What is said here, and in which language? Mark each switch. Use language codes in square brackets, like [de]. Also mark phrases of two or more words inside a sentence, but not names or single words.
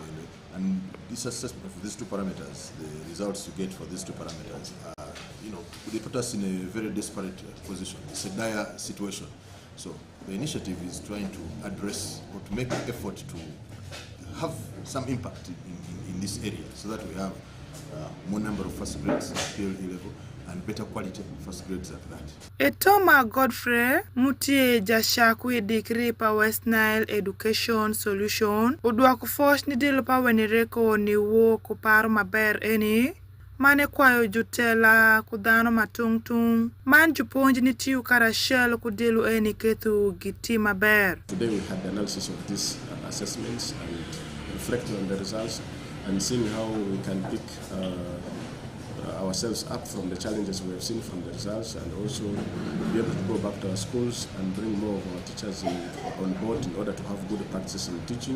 [en] And this assessment of these two parameters, the results you get for these two parameters, they put us in a very desperate position. It's a dire situation. So the initiative is trying to address or to make an effort to have some impact in this area so that we have more number of first grades at PLE level and better quality first grades at that. [alz] Etoma Godfrey mutie jashaku edikri pa West Nile Education Solution udwa kufosh ni dilo pa wenereko ni wo kuparo maber eni mane kwayo jutela kudano matungtung man juponji ni tiu karashel kudilu eni ketu giti maber. [en] Today we had the analysis of these assessments and reflecting on the results and seeing how we can pick ourselves up from the challenges we have seen from the results, and also be able to go back to our schools and bring more of our teachers on board in order to have good practices in teaching.